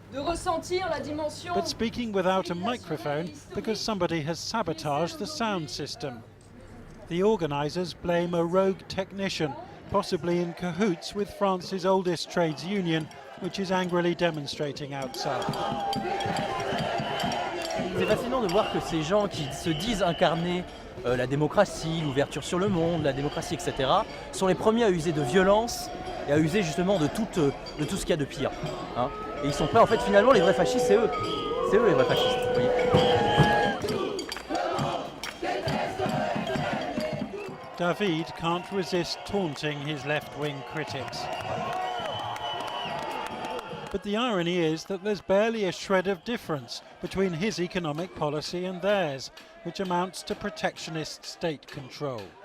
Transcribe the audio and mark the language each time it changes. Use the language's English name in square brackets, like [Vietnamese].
[English] But speaking without a microphone because somebody has sabotaged the sound system. The organisers blame a rogue technician, possibly in cahoots with France's oldest trades union, which is angrily demonstrating outside. [French] C'est fascinant de voir que ces gens qui se disent incarner la démocratie, l'ouverture sur le monde, la démocratie, etc., sont les premiers à user de violence et à user justement de tout ce qu'il y a de pire. Hein. Et ils sont prêts, en fait, finalement, les vrais fascistes, c'est eux. C'est eux les vrais fascistes, vous voyez. [English] David can't resist taunting his left-wing critics. But the irony is that there's barely a shred of difference between his economic policy and theirs, which amounts to protectionist state control.